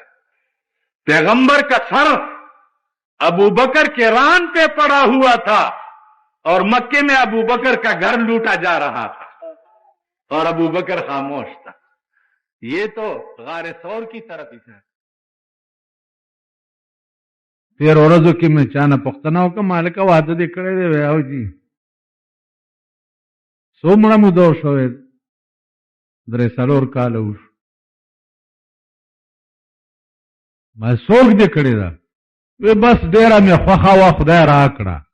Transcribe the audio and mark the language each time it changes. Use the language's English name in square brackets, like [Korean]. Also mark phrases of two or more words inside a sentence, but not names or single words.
[Urdu] پیغمبر کا سر ابو بکر کے ران پہ پڑا ہوا تھا اور مکے میں ابو بکر کا گھر لوٹا جا رہا تھا اور ابو بکر خاموش تھا. یہ تو غار ثور کی طرف اشارہ. [Pashto] پھر ورځو کې مې چانه پوښتنه وکړه مالکه واده دې کړی دی؟ وی او جی څومره موده وشوې؟ 3-4 کاله وشو. ما څوک دې کړې ده؟ وی بس ډیره مې خوښه وه خدای راکړه.